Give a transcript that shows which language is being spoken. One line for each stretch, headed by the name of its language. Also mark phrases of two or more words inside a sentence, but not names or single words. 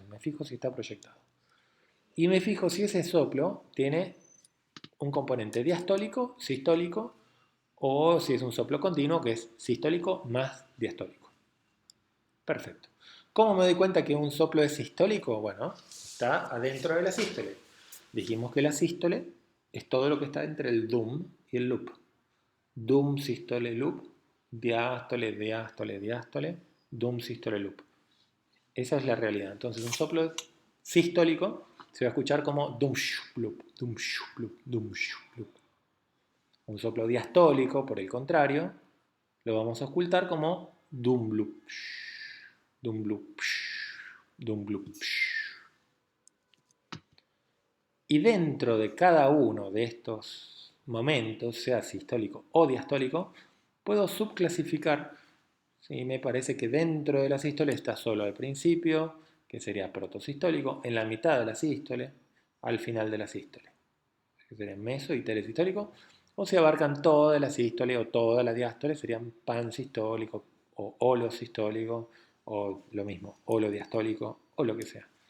Spanish: Me fijo si está proyectado. Y me fijo si ese soplo tiene un componente diastólico, sistólico, o si es un soplo continuo que es sistólico más diastólico. Perfecto. ¿Cómo me doy cuenta que un soplo es sistólico? Bueno, está adentro de la sístole. Dijimos que la sístole es todo lo que está entre el DUM y el loop. DUM, sístole, loop, diástole, diástole, diástole, DUM, sístole, loop. Esa es la realidad. Entonces un soplo sistólico se va a escuchar como dum, loop, dum, loop, dum, loop. Un soplo diastólico, por el contrario, lo vamos a ocultar como dum, loop, dum, loop, dum, loop. Y dentro de cada uno de estos momentos, sea sistólico o diastólico, puedo subclasificar. ¿Sí? Me parece que dentro de la sístole está solo al principio, que sería protosistólico, en la mitad de la sístole, al final de la sístole, que sería meso y telesistólico, o si abarcan toda la sístole o toda la diástole, serían pansistólico o holosistólico, o lo mismo, holodiastólico, o lo que sea.